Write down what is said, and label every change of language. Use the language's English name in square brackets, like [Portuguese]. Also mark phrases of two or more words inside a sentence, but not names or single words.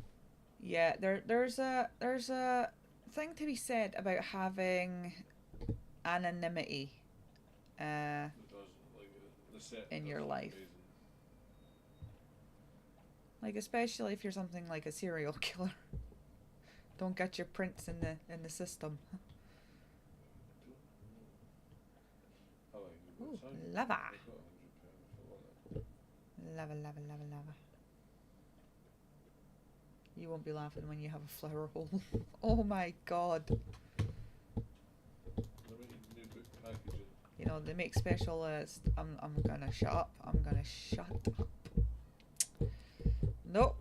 [English] Yeah, there's a thing to be said about having anonymity in your life. Amazing. Like, especially if you're something like a serial killer. Don't get your prints in the system. Ooh, lava. Lava, lava, lava, lava. You won't be laughing when you have a flower hole. Oh my god. You know, they make special I'm gonna shut up. I'm gonna shut up. Nope.